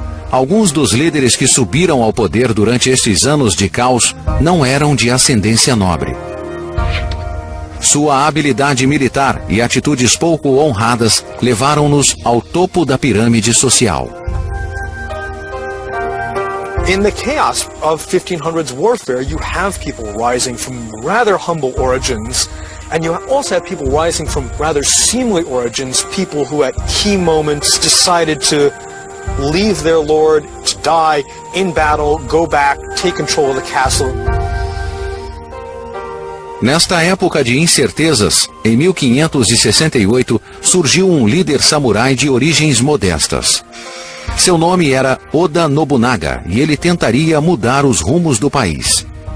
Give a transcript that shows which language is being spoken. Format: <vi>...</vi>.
<pt>Alguns dos líderes que subiram ao poder durante estes anos de caos não eram de ascendência nobre. Sua habilidade militar e atitudes pouco honradas levaram-nos ao topo da pirâmide social.</pt> <en>In the chaos of 1500s warfare, you have people rising from rather humble origins, and you also have people rising from rather seemly origins, people who at key moments decided to leave their lord, to die in battle, go back, take control of the castle.</en> <pt>Nesta época de incertezas, em 1568, surgiu um líder samurai de origens modestas. Seu nome era Oda Nobunaga e ele tentaria mudar os rumos do país.</pt>